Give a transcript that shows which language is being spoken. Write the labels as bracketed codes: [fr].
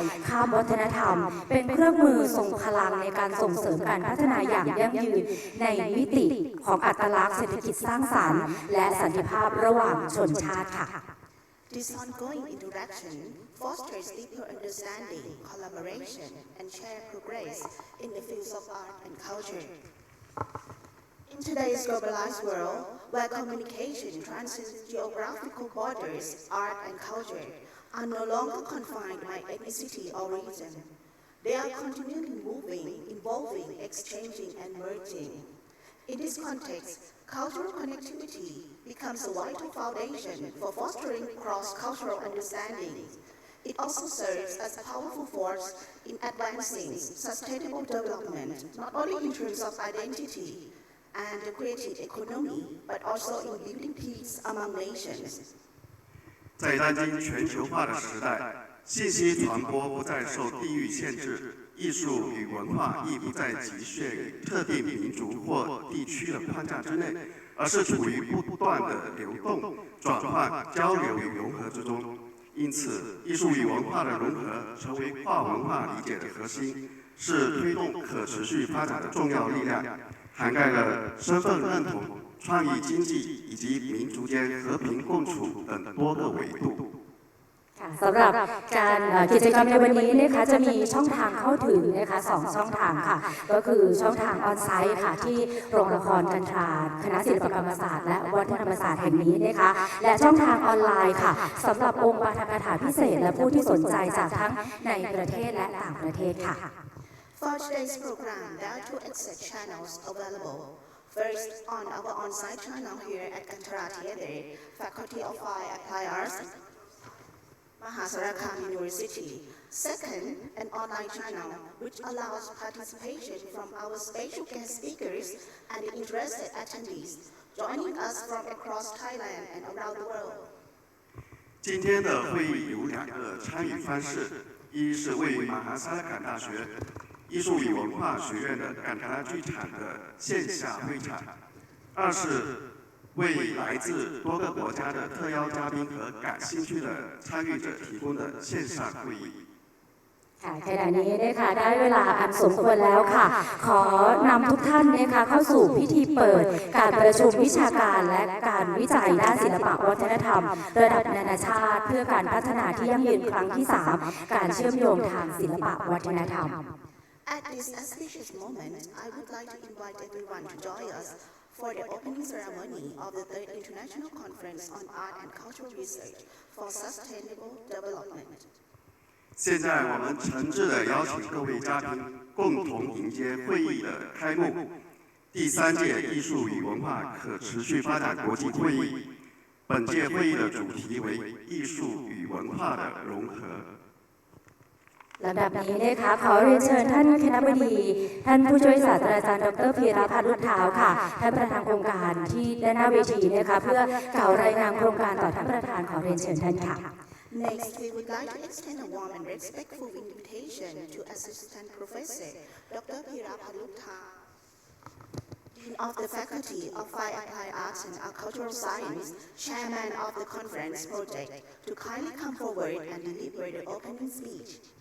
[th] ข้ามวัฒนธรรมเป็นเครื่องมือทรงพลังในการส่งเสริมการพัฒนาอย่างยั่งยืนในมิติของอัตลักษณ์เศรษฐกิจสร้างสรรค์และสันติภาพระหว่างชนชาติค่ะ [en] This ongoing interaction fosters deeper understanding, collaboration, and shared progress in the fields of art and culture. In today's globalized world, where communication transcends geographical borders, art and culture are no longer confined by ethnicity or region. They are continually moving, evolving, exchanging, and merging.In this context, cultural connectivity becomes a vital foundation for fostering cross-cultural understanding. It also serves as a powerful force in advancing sustainable development, not only in terms of identity and the creative economy, but also in building peace among nations. [zh] 在当今全球化的时代，信息传播不再受地域限制。艺术与文化亦不再局限于特定民族或地区的框架之内，而是处于不断的流动、转换、交流与融合之中。因此，艺术与文化的融合成为跨文化理解的核心，是推动可持续发展的重要力量，涵盖了身份认同、创意经济以及民族间和平共处等多个维度。 [th] สำหรับการกิจกรรมในวันนี้นะคะจะมีช่องทางเข้าถึงนะคะ2ช่องทางค่ะก็คือช่องทางออนไซต์ค่ะที่โรงละครกันทราคณะศิลปกรรมศาสตร์และวัฒนธรรมศาสตร์แห่งนี้นะคะและช่องทางออนไลน์ค่ะสำหรับองค์ปาฐกถาพิเศษและผู้ที่สนใจจากทั้งในประเทศและต่างประเทศค่ะ [en] For today's program, there are two exit channels available. First, on our on-site channel here at Kantara Theatre, Faculty of Fine Applied Arts, Mahasarakham University. Second, an online channel which allows participation from our special guest speakers and interested attendees joining us from across Thailand and around the world. [zh] 今天的会议有2个参与方式，一是位于马哈萨拉坎大学艺术与文化学院的坎塔拉剧场的线下会场，二是为来自多个国家的特邀嘉宾和感兴趣的参与者提供的线上会议。 [th] ค่ะขณะนี้นะคะได้เวลาอันสมควรแล้วค่ะขอนำทุกท่านนะคะเข้าสู่พิธีเปิดการประชุมวิชาการและการวิจัยด้านศิลปะวัฒนธรรมระดับนานาชาติเพื่อการพัฒนาที่ยั่งยืนครั้งที่3การเชื่อมโยงทางศิลปะวัฒนธรรม [en] At this auspicious moment, I would like to invite everyone to join us for the opening ceremony of the 3rd International Conference on Art and Cultural Research for Sustainable Development. [zh] 现在我们诚挚地邀请各位嘉宾共同迎接会议的开幕。第3届艺术与文化可持续发展国际会议，本届会议的主题为艺术与文化的融合。 [th] ลำดับนี้นะคะขอเรียนเชิญท่านคณบดีท่านผู้ช่วยศาสตราจารย์ดร. พีรพันธ์ลุดเท้าค่ะท่านประธานโครงการที่ด้านหน้าเวทีนะคะเพื่อกล่าวรายงานโครงการต่อท่านประธานขอเรียนเชิญท่านค่ะ [en] Next, we would like to extend a warm and respectful invitation to Assistant Professor Dr. Piraphat Luktha, Dean of the Faculty of Fine Applied Arts and Cultural Science, Chairman of the Conference Project, to kindly come forward and deliver the opening speech.